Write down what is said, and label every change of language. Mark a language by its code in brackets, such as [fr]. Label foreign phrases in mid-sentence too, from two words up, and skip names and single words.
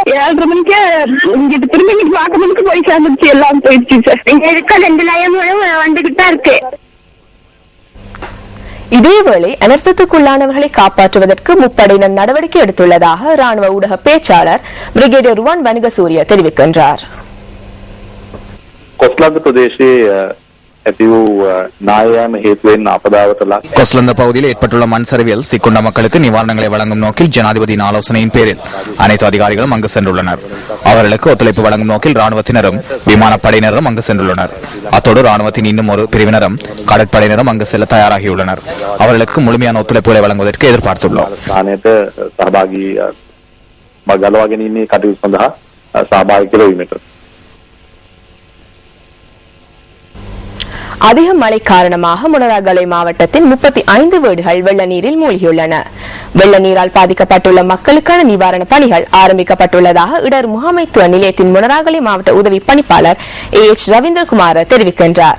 [ta] 7:30 மணிக்கு இங்கிட்டு திரும்பி பார்க்க மணிக்கு போய் சேர்ந்துருச்சு. எல்லாம் போயிடுச்சு சார். இங்க இருக்க 2 லயமும் வந்துகிட்டு தான் இருக்கு. இதேவேளை அனர்த்தத்துக்குள்ளானவர்களை காப்பாற்றுவதற்கு முப்படையினர் நடவடிக்கை எடுத்துள்ளதாக ராணுவ ஊடக பேச்சாளர் பிரிகேடியர் ருவான் வணிகசூரிய தெரிவிக்கின்றார். [si] කොස්ලන්ද ප්‍රදේශයේ ඇති වූ නායෑම හේතුවෙන් අපදාවට ලක් [ta] கொஸ்லந்த பகுதியில் ஏற்பட்டுள்ள மண் சரிவில் சிக்குண்ட மக்களுக்கு நிவாரணங்களை வழங்கும் நோக்கில் ஜனாதிபதியின் ஆலோசனையின் பேரில் அனைத்து அதிகாரிகளும் அங்கு சென்றுள்ளனர். அவர்களுக்கு ஒத்துழைப்பு வழங்கும் நோக்கில் ராணுவத்தினரும் விமானப்படையினரும் அங்கு சென்றுள்ளனர். அத்தோடு ராணுவத்தின் இன்னும் ஒரு பிரிவினரும் கடற்படையினரும் அங்கு செல்ல தயாராகியுள்ளனர். அவர்களுக்கு முழுமையான ஒத்துழைப்புகளை வழங்குவதற்கு எதிர்பார்த்துள்ளோம். [si] ගලවා ගැනීමේ කටයුතු සඳහා සහභාගී කරවීමට [ta] அதிக மழை காரணமாக முனராகலை மாவட்டத்தின் 35 வீடுகள் வெள்ள நீரில் மூழ்கியுள்ளன. வெள்ள நீரால் பாதிக்கப்பட்டுள்ள மக்களுக்கான நிவாரண பணிகள் ஆரம்பிக்கப்பட்டுள்ளதாக இடர் முகாமைத்துவ நிலையத்தின் முனராகலை மாவட்ட உதவி பணிப்பாளர் AH ரவீந்திரகுமார் தெரிவிக்கின்றார்.